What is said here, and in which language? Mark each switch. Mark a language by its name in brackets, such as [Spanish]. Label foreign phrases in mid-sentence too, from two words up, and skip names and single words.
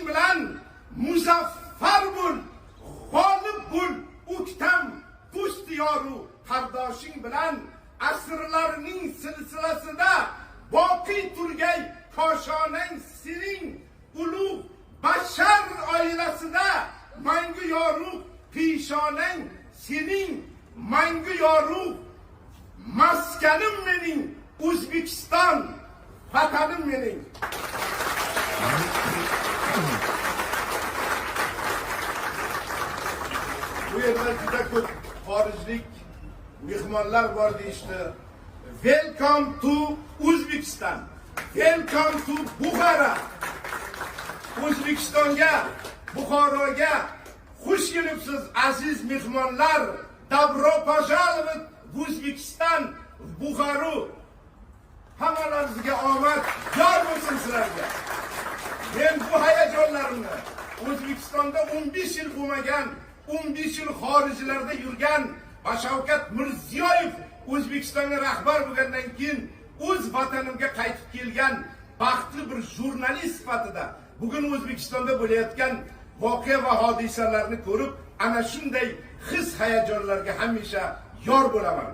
[Uzbek] bilan muzaffar bo'l, g'olib bo'l o'ktam, do'st yoru qardoshing bilan asrlarning silsilasida boqiy turgay koshonang sening, ulug' bashar oilasida mangu yorug' peshonang sening, mangu yorug' maskanim mening, O'zbekiston vatanim mening. Bu yerda juda ko'p xorijlik mehmonlar bor deyishdi. [English] Welcome to Uzbekistan. Welcome to Buxoro. [Uzbek] O'zbekistonga, Buxoroga xush kelibsiz aziz mehmonlar. [Russian] Добро пожаловать [Uzbek] O'zbekiston, Buxoro hammalaringizga omad yor bo'lsin sizlarga. Men bu hayajonlarimni O'zbekistonda 15 yil bo'lmagan, 15 yil xorijlarda yurgan va Shavkat Mirziyoyev O'zbekistonga rahbar bo'lgandan keyin o'z vatanimga qaytib kelgan baxtli bir jurnalist sifatida bugun O'zbekistonda bo'layotgan voqea va hodisalarni ko'rib, ana shunday his hayajonlarga hamisha yor bo'laman.